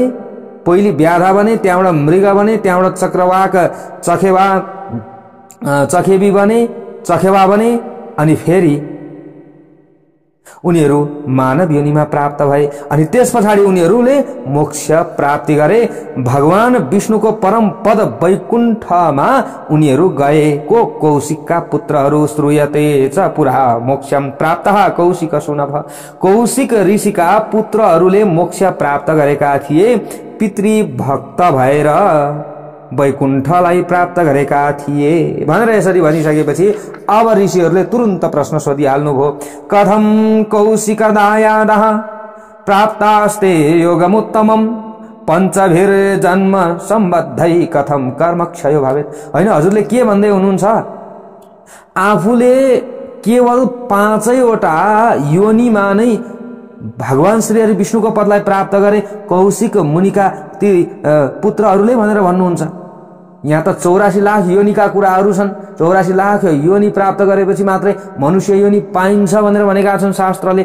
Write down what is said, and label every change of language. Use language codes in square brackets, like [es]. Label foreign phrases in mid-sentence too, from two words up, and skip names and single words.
[ne] पहिले व्याधा बने, त्यहाँबाट मृग बने, त्यहाँबाट चक्रवाक चखेबा बने, अनि फेरि उनीहरू मानव योनिमा प्राप्त भए अनि त्यसपछि उनीहरूले मोक्ष प्राप्ति गरे। भगवान विष्णुको परम पद वैकुण्ठमा उनीहरू गएको कौशिकका पुत्रहरू [sa] श्रूयते च पुरा मोक्षम प्राप्तः कौशिक सुनभ। [ne] कौशिक ऋषिका पुत्रहरूले मोक्ष प्राप्त गरेका थिए, पितृ भक्त भएर वैकुण्ठलाई प्राप्त गरेका थिए भनेर यसरी भनिसकेपछि अब ऋषिहरूले तुरुन्त प्रश्न सोधिहाल्नुभयो। [sa] कथम कौशिकदायादः प्राप्तास्ते योगमुत्तमम् पञ्चभिर्जन्म सम्बद्धै कथम कर्मक्षयो भवेत्। [ne] हैन, हजुरले के भन्दै हुनुहुन्छ? आफूले केवल 5वटा योनिमा नै भगवान श्री हरि विष्णुको पदलाई प्राप्त गरे कौशिक मुनिका ती पुत्रहरूले भनेर भन्नुहुन्छ। यहाँ त 84 लाख योनिका कुराहरू छन्। 84 लाख योनि प्राप्त गरेपछि मात्रै मनुष्य योनि पाइन्छ भनेर भनेका छन् शास्त्रले।